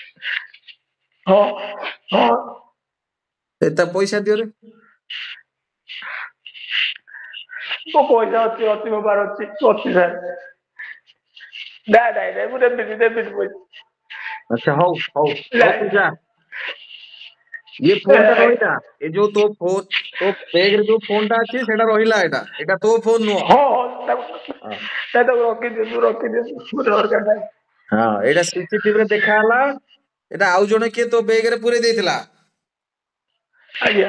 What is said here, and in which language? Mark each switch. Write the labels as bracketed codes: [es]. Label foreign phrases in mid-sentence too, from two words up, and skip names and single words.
[or] ହଁ ତା ପଇସା ଦିଅରେ। ମୋ ପଇସା ଅଛି ମୋ ପାଖରେ ଅଛି ସାର୍। ନାଇଁ ମୁଁ ଦେବିନି ପଇସା। ଆଚ୍ଛା ହଉ ତୁ ଯା। [hi] ये फोन [or] टा ରହିଲା, ଏ ଯୋଉ ତୋ ବ୍ୟାଗ ରେ ଯୋଉ ଫୋନ ଟା ଅଛି ସେଟା ରହିଲା, ଏଟା ତୋ ଫୋନ ନୁହଁ। ରଖିଦିଅନ୍ତୁ ଦରକାର ନାହିଁ। ହଁ ଏଇଟା ସିସିଟିଭି ରେ ଦେଖା ହେଲା, ଏଟା ଆଉ ଜଣେ କିଏ ତୋ ବ୍ୟାଗ ରେ ପୁରେଇ ଦେଇଥିଲା। ଆଜ୍ଞା